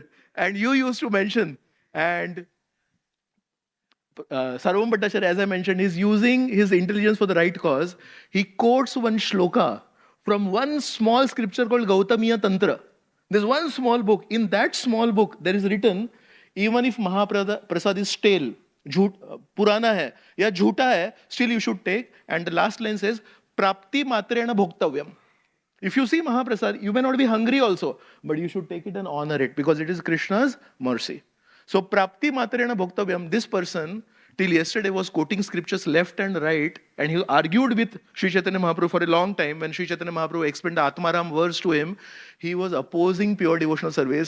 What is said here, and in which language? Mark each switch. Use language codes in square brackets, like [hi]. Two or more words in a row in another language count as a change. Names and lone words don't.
[en] And you used to mention, and Sarvabhauma Bhattacharya, as I mentioned, is using his intelligence for the right cause. He quotes one shloka from one small scripture called Gautamiya Tantra. There's one small book. In that small book, there is written, even if Mahaprasad is stale, [hi] पुराना है, या जूठा है, [en] still you should take. And the last line says, [sa] प्राप्ति मात्रेण भोक्तव्यम्. [en] If you see Mahaprasad, you may not be hungry also, but you should take it and honor it because it is Krishna's mercy. So, [sa] प्राप्ति मात्रेण भोक्तव्यम्, [en] this person till yesterday was quoting scriptures left and right, and he argued with Sri Chaitanya Mahaprabhu for a long time. When Sri Chaitanya Mahaprabhu explained the Atmaram verse to him, he was opposing pure devotional service.